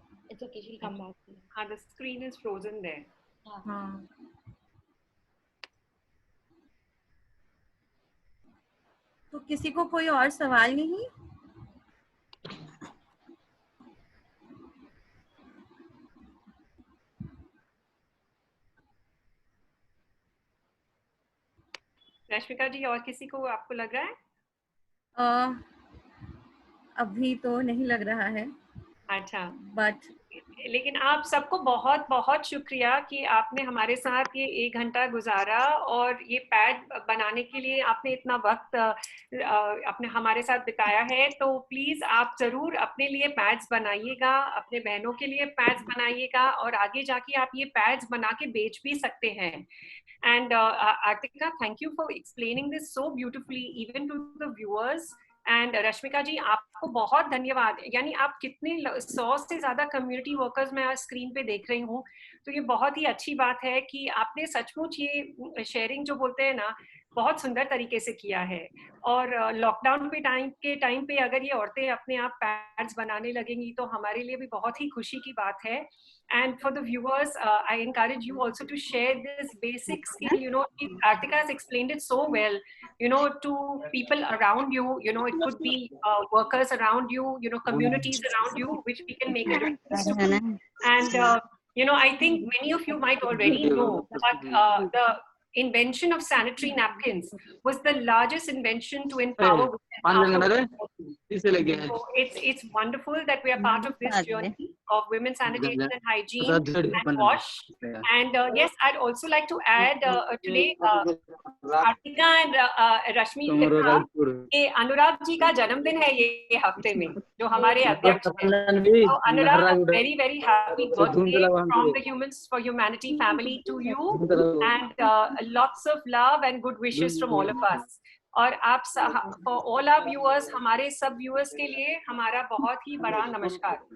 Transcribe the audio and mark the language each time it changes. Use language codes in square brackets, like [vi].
[en] It's okay, she'll come back to you. हाँ, the screen is frozen there. [hi] हाँ, तो किसी को कोई और सवाल नहीं? रश्मिका जी, और किसी को आपको लग रहा है? अभी तो नहीं लग रहा है, अच्छा, [en] but [hi] लेकिन आप सबको बहुत बहुत शुक्रिया कि आपने हमारे साथ ये 1 घंटा गुजारा, और ये पैड बनाने के लिए आपने इतना वक्त अपने हमारे साथ बिताया है। तो प्लीज आप जरूर अपने लिए पैड्स बनाइएगा, अपने बहनों के लिए पैड्स बनाइएगा, और आगे जाके आप ये पैड्स बना के बेच भी सकते हैं। [en] And Artika, thank you for explaining this so beautifully, even to the viewers. [hi] And Rashmika जी, आपको बहुत धन्यवाद। यानी आप कितने 100 से ज्यादा कम्युनिटी वर्कर्स मैं आज स्क्रीन पे देख रही हूँ, तो ये बहुत ही अच्छी बात है कि आपने सचमुच ये शेयरिंग जो बोलते हैं ना, बहुत सुंदर तरीके से किया है। और लॉकडाउन के टाइम पे अगर ये औरतें अपने आप पैड्स बनाने लगेंगी तो हमारे लिए भी बहुत ही खुशी की बात है। [en] And for the viewers, I encourage you also to share this basic skill. You know, Artika has explained it so well. You know, to people around you. You know, it could be workers around you. You know, communities around you, which we can make a difference to. And you know, I think many of you might already know, but the invention of sanitary napkins was the largest invention to empower women. So it's wonderful that we are part of this journey of women's sanitation and hygiene and wash. And yes, I'd also like to add today Artika and Rashmi [hi] ने कहा कि अनुराग जी का जन्मदिन है ये हफ्ते में, जो हमारे अध्यक्ष हैं। [en] So Anurag, very very happy birthday from the Humans for Humanity family to you, and lots of love and good wishes from all of us. [hi] और आप [en] for all our viewers, [hi] हमारे सब viewers के लिए हमारा बहुत ही बड़ा नमस्कार.